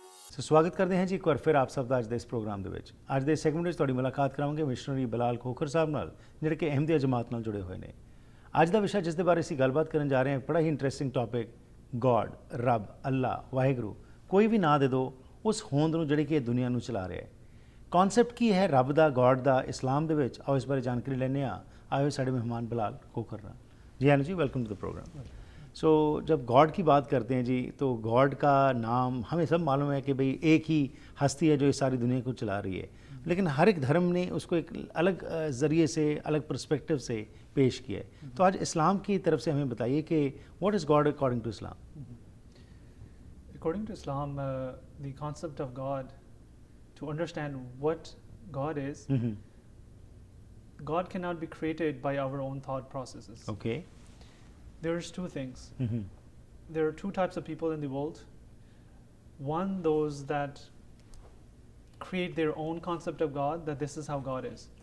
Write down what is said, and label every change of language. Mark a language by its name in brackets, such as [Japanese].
[Punjabi] ਸੋ ਸਵਾਗਤ ਕਰਦੇ ਹਾਂ ਜੀ ਇੱਕ ਵਾਰ ਫਿਰ ਆਪ ਸਭ ਦਾ ਅੱਜ ਦੇ ਇਸ ਪ੍ਰੋਗਰਾਮ ਦੇ ਵਿੱਚ। ਅੱਜ ਦੇ ਸੈਗਮੈਂਟ ਵਿੱਚ ਤੁਹਾਡੀ ਮੁਲਾਕਾਤ ਕਰਾਵਾਂਗੇ ਮਿਸ਼ਨਰੀ ਬਲਾਲ ਖੋਖਰ ਸਾਹਿਬ ਨਾਲ, ਜਿਹੜੇ ਕਿ ਅਹਿਮਦੀਆ ਜਮਾਤ ਨਾਲ ਜੁੜੇ ਹੋਏ ਨੇ। ਅੱਜ ਦਾ ਵਿਸ਼ਾ ਜਿਸ ਦੇ ਬਾਰੇ ਅਸੀਂ ਗੱਲਬਾਤ ਕਰਨ ਜਾ ਰਹੇ ਹਾਂ, ਬੜਾ ਹੀ ਇੰਟਰਸਟਿੰਗ ਟੌਪਿਕ, ਗੋਡ, ਰੱਬ, ਅੱਲਾ, ਵਾਹਿਗੁਰੂ, ਕੋਈ ਵੀ ਨਾਂ ਦੇ ਦਿਓ ਉਸ ਹੋਂਦ ਨੂੰ ਜਿਹੜੀ ਕਿ ਇਹ ਦੁਨੀਆ ਨੂੰ ਚਲਾ ਰਿਹਾ ਹੈ। ਕਨਸੈਪਟ ਕੀ ਹੈ ਰੱਬ ਦਾ, ਗੋਡ ਦਾ ਇਸਲਾਮ ਦੇ ਵਿੱਚ? ਆਓ ਇਸ ਬਾਰੇ ਜਾਣਕਾਰੀ ਲੈਂਦੇ ਹਾਂ। [Hindi] आए हुए साढ़े मेहमान बलाल खोखर ना जी। हाँ जी, [English] Welcome to the program. [Hindi] सो जब गॉड की बात करते हैं जी, तो गॉड का नाम हमें सब मालूम है कि भाई एक ही हस्ती है जो इस सारी दुनिया को चला रही है, लेकिन हर एक धर्म ने उसको एक अलग ज़रिए से, अलग पर्सपेक्टिव से पेश किया है। तो आज इस्लाम की तरफ से हमें बताइए कि [English] What is God according to Islam? According to Islam, the concept of God, to understand what God is, God cannot be created by our own thought processes. Okay. There's two things. There are two types of people in the world. One, those that create their own concept of God, that this is how God is.